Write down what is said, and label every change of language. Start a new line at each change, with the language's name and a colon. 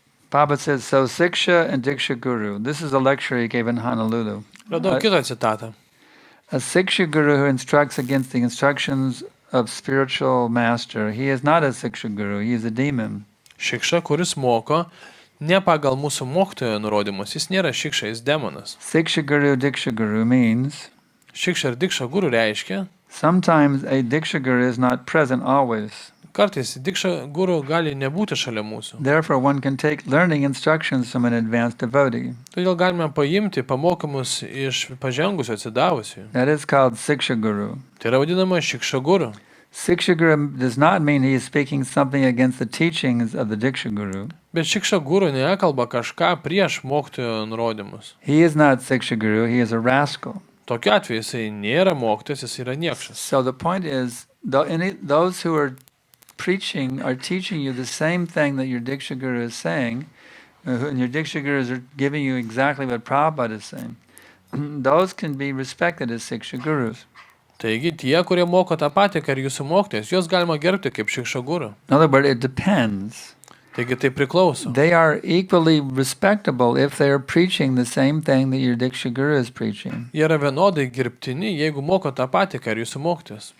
English: Prabhupada says, so Siksha and Diksha Guru. This is a lecture he gave in Honolulu.
Lithuanian: Radau kitą citatą.
English: A Siksha Guru who instructs against the instructions of spiritual master, he is not a Siksha Guru, he is a demon.
Lithuanian: Šikša, kuris moko ne pagal mūsų mokytojo nurodymus, jis nėra šikša, jis demonas.
English: Siksha Guru, Diksha Guru means
Lithuanian: Šikša ir dikša guru reiškia,
English: sometimes a Diksha Guru is not present always.
Lithuanian: kartais dikša guru gali nebūti šalia mūsų.
English: Therefore, one can take learning instructions from an advanced devotee.
Lithuanian: Todėl galime paimti pamokymus iš pažengusių atsidavusių.
English: That is called Siksha Guru.
Lithuanian: Tai yra vadinama šikša guru.
English: Siksha Guru does not mean he is speaking something against the teachings of the Diksha Guru.
Lithuanian: Bet šikša guru nekalba kažką prieš mokytojo nurodymus.
English: He is not Siksha Guru, he is a rascal.
Lithuanian: Tokiu atveju jisai nėra mokytojas, jis yra niekšas.
English: So the point is, those who are preaching are teaching you the same thing that your Diksha Guru is saying, and your Diksha Gurus are giving you exactly what Prabhupada is saying. Those can be respected as Siksha Gurus.
Lithuanian: Taigi tie, kurie moko tą patį, ką ir jūsų mokytojas, juos galima gerbti kaip šikša guru.
English: In other words, it depends.
Lithuanian: Taigi tai priklauso.
English: They are equally respectable if they are preaching the same thing that your Diksha Guru is preaching.
Lithuanian: Jie yra vienodai gerbtini, jeigu moko tą patį, ką ir jūsų mokytojas.